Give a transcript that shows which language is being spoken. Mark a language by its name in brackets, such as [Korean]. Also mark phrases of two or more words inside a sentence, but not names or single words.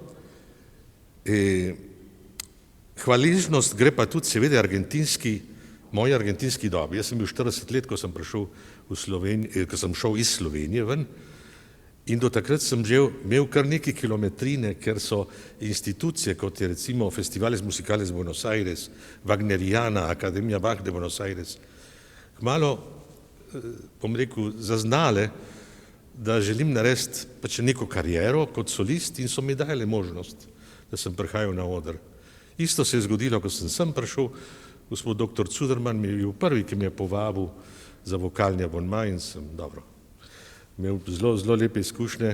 [Slovenian] Hvaležnost gre pa tudi seveda moji argentinski dobi. Jaz sem bil 40 let, ko sem prišel v Slovenijo, ko sem šel iz Slovenije ven in do takrat sem že imel kar neke kilometrine, ker so institucije, kot je recimo Festivales Musicales Buenos Aires, Wagneriana, Akademija Bach de Buenos Aires, kmalu, bom rekel, zaznale, da želim narediti pač neko kariero kot solist in so mi dali možnost, da sem prihajal na oder. Isto se je zgodilo, ko sem prišel, gospod dr. Cuderman mi je bil prvi, ki me je povabil za vokalni abonma in sem imel zelo lepe izkušnje.